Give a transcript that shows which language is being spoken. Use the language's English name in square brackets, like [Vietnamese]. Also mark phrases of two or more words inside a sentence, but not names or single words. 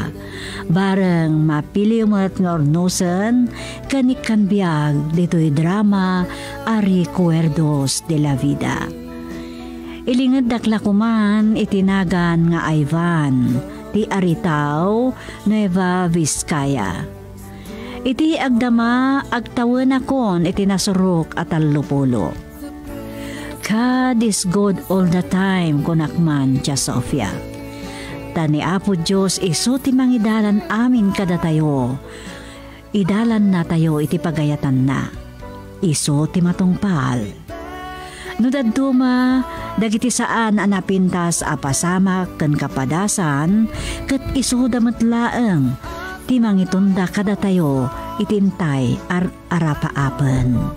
[Iloko] Bareng mapili umat nga ornosan kanikan biag dito'y drama Recuerdos de la Vida. Ilingad dakla kuman itinagan nga Ivan ti Aritao, Nueva Vizcaya. Iti agdama agtawan akon iti nasurok at alupulo. [English] God is good all the time [Iloko] kunakman, Tia Sofia. Tani Apo Diyos iso ti mangidalan amin kada tayo. Idalan na tayo iti pagayatan na. Iso ti matungpal. Nudaduma, dagiti saan anapintas apasamak ken kapadasan, ket iso dametlaeng, ti mangitunda kada tayo, itintay arapaapen.